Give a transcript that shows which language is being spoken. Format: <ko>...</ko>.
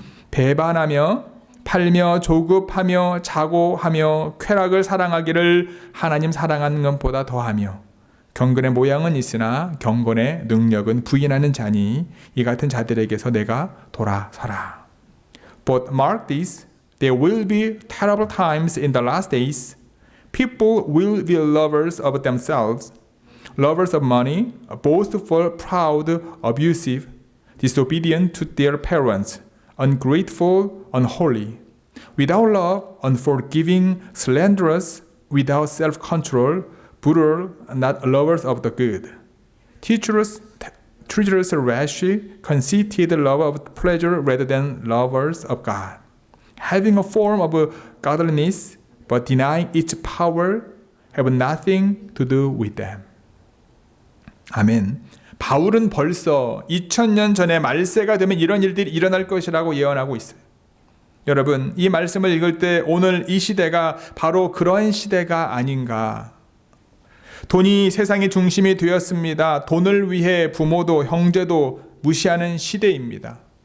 <ko>배반하며 팔며 조급하며 자고하며 쾌락을 사랑하기를 하나님 사랑하는 것보다 더하며 경건의 모양은 있으나 경건의 능력은 부인하는 자니 이 같은 자들에게서 내가 돌아서라.</ko> <en>But mark this, there will be terrible times in the last days. People will be lovers of themselves, lovers of money, boastful, proud, abusive, disobedient to their parents, ungrateful, unholy, without love, unforgiving, slanderous, without self-control, brutal, not lovers of the good, treacherous, rash, conceited, lovers of pleasure rather than lovers of God, having a form of godliness, but denying its power, have nothing to do with them.</en> <ko>아멘. 바울은 벌써 2000년 전에 말세가 되면 이런 일들이 일어날 것이라고 예언하고 있어요. 여러분, 이 말씀을 읽을 때 오늘 이 시대가 바로 그러한 시대가 아닌가. 돈이 세상의 중심이 되었습니다. 돈을 위해 부모도 형제도 무시하는 시대입니다.</ko>